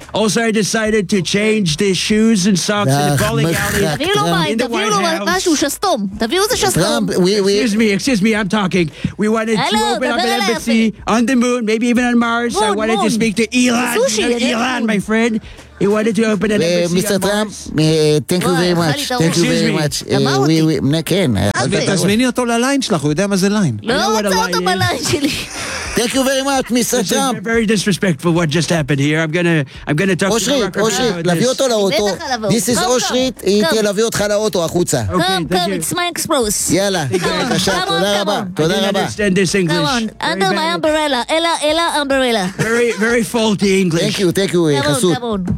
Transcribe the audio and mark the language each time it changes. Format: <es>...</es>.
<en>Also, I decided to change the shoes and socks and the bowling alley in the White House. Excuse me, I'm talking. We wanted to open up an embassy on the moon, maybe even on Mars. I wanted to speak to Elon, my friend. He wanted to open an embassy. Mr. Trump, thank you very much. Thank you very much. We can.</en> <he>תזמיני אותו לליין שלך, הוא יודע מה זה ליין. לא רוצה אותו בליין שלי.</he> <en>Thank you very much, Mr. Trump. This is very disrespectful what just happened here. I'm gonna talk Oshri, to you.</en> <he>Oshrit, להביא אותו לאוטו. This is Oshrit, היא תהיה להביא אותך לאוטו, החוצה.</he> <en>Come, okay, come, you. It's my express.</en> <he>יאללה, בבקשה, תודה רבה. תודה רבה.</he> <en>I didn't understand this English. Come on, under my umbrella. Ella umbrella. Very, very faulty English. Thank you, חסות.</en>